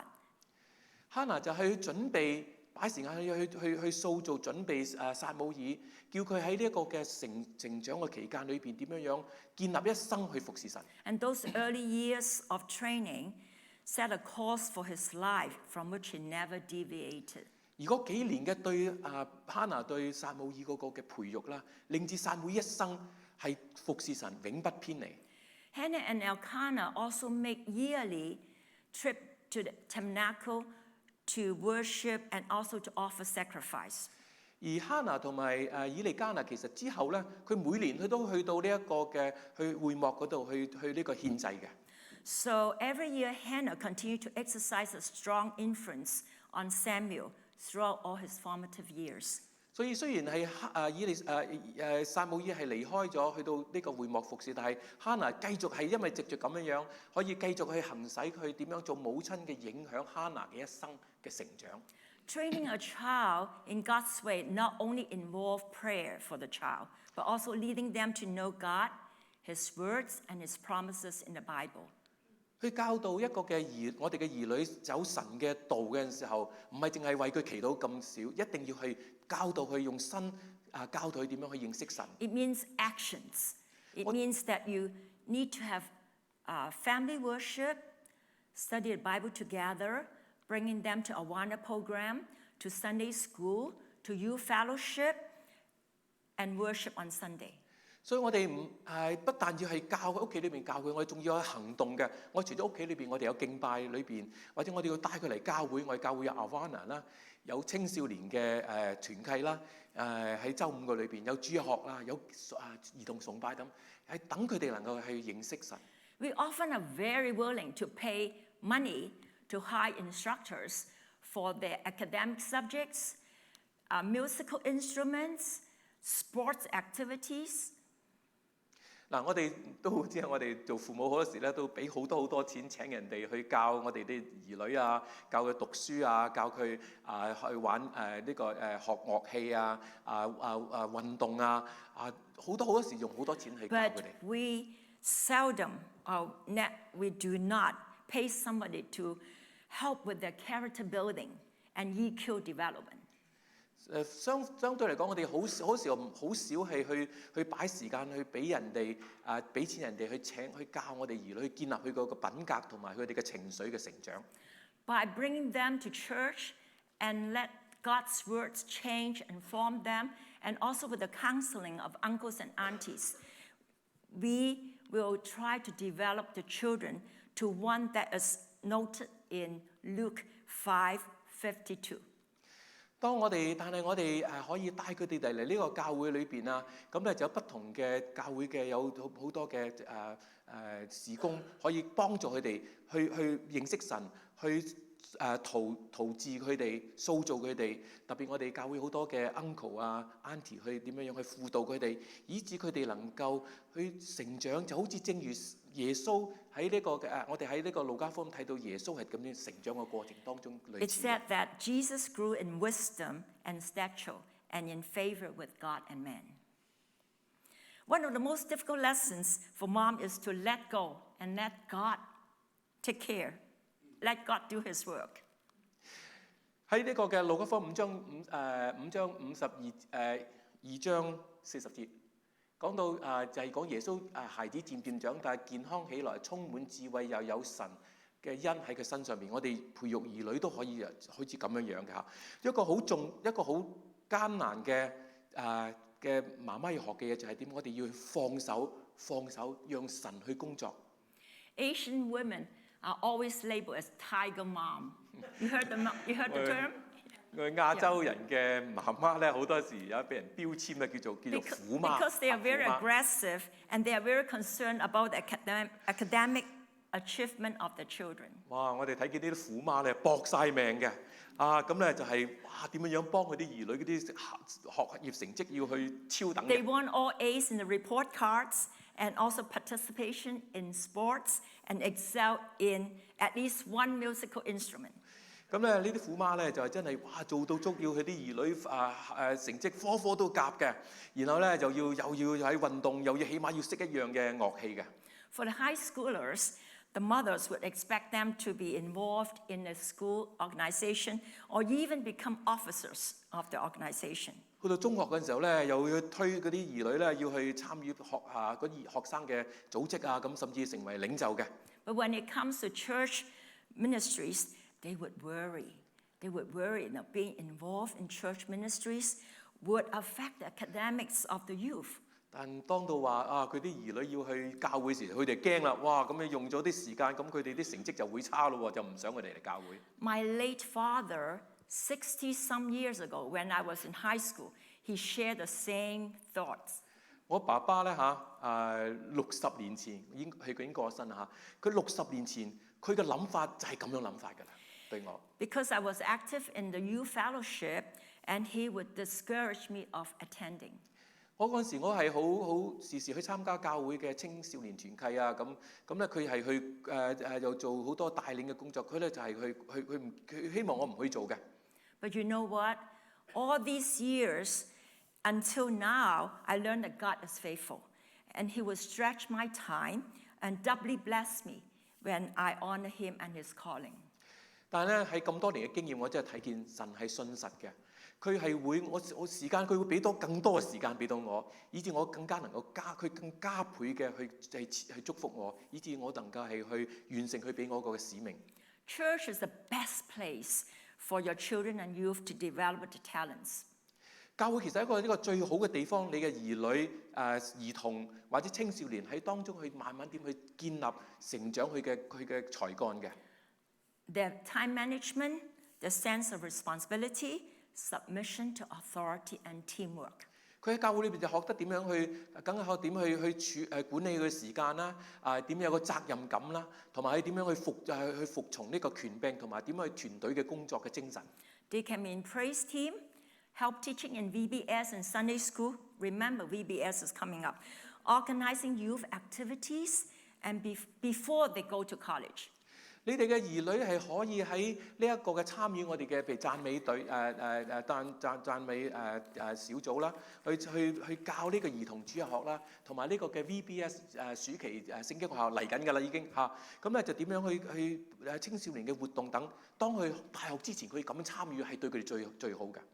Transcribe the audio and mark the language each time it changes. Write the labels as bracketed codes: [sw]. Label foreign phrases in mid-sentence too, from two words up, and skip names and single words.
[yue] 哈拿就係去準備擺時間去塑造準備撒母耳，叫佢喺呢一個嘅成長嘅期間裏邊點樣樣建立一生去服侍神。 [en] And those early years of training set a course for his life from which he never deviated. [yue] 而嗰幾年嘅對哈拿對撒母耳嗰個嘅培育啦，令至撒母耳一生係服侍神，永不偏離。 [en] Hannah and Elkanah also make yearly trip to the tabernacle to worship and also to offer sacrifice. [yue] 而哈拿同埋以利加拿其實之後咧，佢每年佢都去到呢一個嘅去會幕嗰度去呢個獻祭嘅。 [en] So every year Hannah continued to exercise a strong influence on Samuel throughout all his formative years. [yue] 所以雖然係撒母耳係離開咗去到呢個會幕服侍，但係哈拿繼續係因為藉著咁樣樣，可以繼續去行使佢點樣做母親嘅影響哈拿嘅一生嘅成長。 [en] Training a child in God's way not only involves prayer for the child, but also leading them to know God, His words, and His promises in the Bible. [yue] 去教導一個嘅我哋嘅兒女走神嘅道嘅時候，唔係淨係為佢祈禱咁少，一定要去教導佢用心教導佢點樣去認識神。 [en] It means actions. It means that you need to have family worship, study the Bible together, bringing them to Awana program, to Sunday school, to youth fellowship, and worship on Sunday. [yue] 所以我哋不但要係教佢屋企裏邊教佢，我哋仲要有行動嘅。我除咗屋企裏邊，我哋有敬拜裏邊，或者我哋要帶佢嚟教會。我哋教會有 Awana 啦，有青少年嘅團契啦，喺週5嘅裏邊有主日學啦，有兒童崇拜咁，係等佢哋能夠去認識神。 [en] We often are very willing to pay money to hire instructors for their academic subjects, musical instruments, sports activities. [yue] 嗱，我哋都知我哋做父母好多時咧，都俾好多錢請人哋去教我哋啲兒女啊，教佢讀書啊，教佢去玩呢個學樂器啊，運動啊，好多時用好多錢去教佢哋。 [en] But we seldom we do not pay somebody to help with their character building and EQ development. [yue] 相對嚟講，我哋好少係去擺時間去俾人哋俾錢人哋去教我哋兒女去建立佢個品格同埋佢哋嘅情緒嘅成長。 [en] By bringing them to church and let God's words change and form them, and also with the counseling of uncles and aunties, we will try to develop the children to one that is noted in Luke 5:52. [yue] 但係我哋可以帶佢哋嚟呢個教會裏邊啊，咁咧就有不同嘅教會嘅有好多嘅事工，可以幫助佢哋去認識神，去陶冶佢哋、塑造佢哋。特別我哋教會好多嘅 uncle 啊、auntie 去點樣去輔導佢哋，以致佢哋能夠去成長，就好似正如耶穌喺呢個我哋喺呢個路加福音睇到耶穌係咁樣成長嘅過程當中類 [en] It [yue] 似嘅。 [en] said that Jesus grew in wisdom and stature and in favor with God and man. One of the most difficult lessons for mom is to let go and let God take care, let God do His work. [yue] 喺呢個嘅路加福音5章2章40節，講到就係講耶穌孩子漸漸長大，健康起來，充滿智慧，又有神嘅恩喺佢身上邊。我哋培育兒女都可以好似咁樣樣嘅嚇。一個好艱難嘅媽媽要學嘅嘢就係點？我哋要放手，讓神去工作。 [en] Asian women are always labeled as tiger mom. You heard the term? [yue] 我哋亞洲人嘅媽媽咧，好多時有俾人標籤咧，叫做虎媽。 [en] Because they are very [yue] 虎媽 [en] aggressive and they are very concerned about the academic achievement of the children. [yue] 哇！我哋睇見呢啲虎媽咧，搏晒命嘅咁咧就係點樣幫佢啲兒女嗰啲學業成績要去超等 [en] They [yue] 嘅。 [en] want all A's in the report cards and also participation in sports and excel in at least one musical instrument. [yue] 咁咧呢啲虎媽咧就係真係做到足，要佢啲兒女成績科科都夾嘅，然後咧就又要喺運動，又要起碼要識一樣嘅樂器嘅。 [en] For the high schoolers, the mothers would expect them to be involved in a school organization or even become officers of the organization. [yue] 去到中學嘅時候咧，又要推嗰啲兒女咧要去參與嗰啲學生嘅組織啊，咁甚至成為領袖嘅。 [en] But when it comes to church ministries, they would worry. They would worry that being involved in church ministries would affect the academics of the youth. [yue] 但當到話佢啲兒女要去教會時，佢哋驚啦，哇！咁你用咗啲時間，咁佢哋啲成績就會差咯喎，就唔想佢哋嚟教會。 [en] My late father, 60-some years ago, when I was in high school, he shared the same thoughts. [yue] 我爸爸咧60年前佢已經過咗身啦嚇，佢60年前佢嘅諗法就係咁樣諗法㗎啦，對我。 [en] Because I was active in the youth fellowship, and he would discourage me of attending. [yue] 我嗰陣時我係好時時去參加教會嘅青少年團契啊，咁咧佢係去又做好多帶領嘅工作，佢咧就係佢希望我唔去做嘅。 [en] But you know what? All these years, until now, I learned that God is faithful, and He will stretch my time and doubly bless me when I honor Him and His calling. [yue] 但係咧喺咁多年嘅經驗，我真係睇見神係信實嘅，佢係會我時間佢會俾更多嘅時間俾到我，以致我更加能夠更加倍嘅去祝福我，以致我能夠係去完成佢俾我個嘅使命。 [en] Church is the best place for your children and youth to develop the talents. [yue] 教會其實係一個最好嘅地方，你嘅兒女、兒童或者青少年喺當中去慢慢點去建立、成長佢嘅才幹嘅。 [en] Their time management, the sense of responsibility, submission to authority, and teamwork. [yue] 佢喺教會裏邊就學得點樣去，梗係學點去管理佢嘅時間啦，點有個責任感啦，同埋點樣去服從呢個權柄，同埋點去團隊嘅工作嘅精神。 [en] They can be in praise team, help teaching in VBS and Sunday school. Remember, VBS is coming up. Organizing youth activities, and before they go to college. [yue] 你哋嘅兒女係可以喺呢一個嘅參與我哋嘅譬如讚美隊讚美小組啦，去教呢個兒童主日學啦，同埋呢個嘅 VBS 暑期聖經學校嚟緊㗎啦已經嚇，咁咧就點樣去青少年嘅活動等，當佢大學之前佢咁樣參與係對佢哋最好嘅。